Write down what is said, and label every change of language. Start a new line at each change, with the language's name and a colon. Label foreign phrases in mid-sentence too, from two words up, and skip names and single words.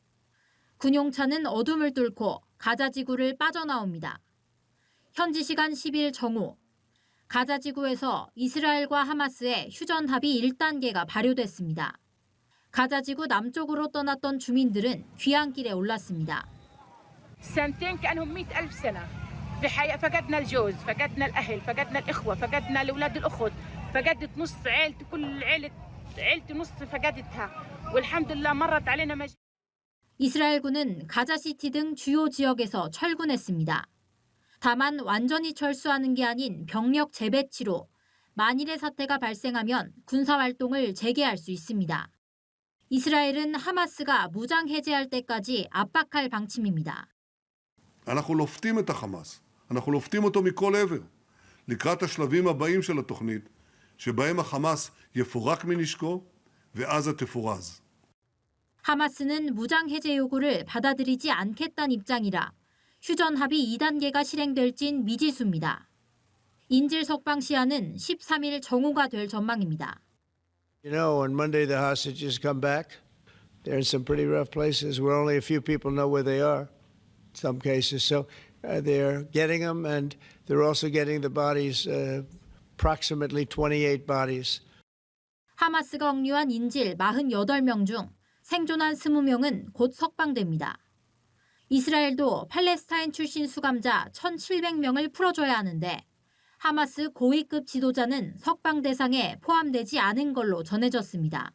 Korean: 군용차는 어둠을 뚫고 가자 지구를 빠져나옵니다. 현지 시간 10일 정오, 가자 지구에서 이스라엘과 하마스의 휴전 합의 1단계가 발효됐습니다. 가자 지구 남쪽으로 떠났던 주민들은 귀향길에 올랐습니다.
Arabic: سنتين كأنهم 100,000 سنة في حياة فقدنا الجوز فقدنا الأهل فقدنا الإخوة فقدنا الأولاد الأخت فقدت نص عيلتي كل عيلتي نص فقدتها والحمد لله مرت علينا
Korean: 이스라엘군은 가자시티 등 주요 지역에서 철군했습니다. 다만 완전히 철수하는 게 아닌 병력 재배치로 만일의 사태가 발생하면 군사활동을 재개할 수 있습니다. 이스라엘은 하마스가 무장 해제할 때까지 압박할 방침입니다.
Hebrew: אנחנו לופתים את החמאס, אנחנו לופתים אותו מכל עבר, לקראת השלבים הבאים של התוכנית, שבהם החמאס יפורק מנשקו ועזה תפורז.
Korean: 하마스는 무장 해제 요구를 받아들이지 않겠다는 입장이라 휴전 합의 2단계가 실행될진 미지수입니다. 인질 석방 시한은 13일 정오가 될 전망입니다.
English: You know, on Monday the hostages come back. They're in some pretty rough places where only a few people know where they are. In some cases, so they're getting them, and they're also getting the bodies, approximately 28 bodies.
Korean: 하마스가 억류한 인질 48명 중 생존한 20명은 곧 석방됩니다. 이스라엘도 팔레스타인 출신 수감자 1,700명을 풀어줘야 하는데 하마스 고위급 지도자는 석방 대상에 포함되지 않은 걸로 전해졌습니다.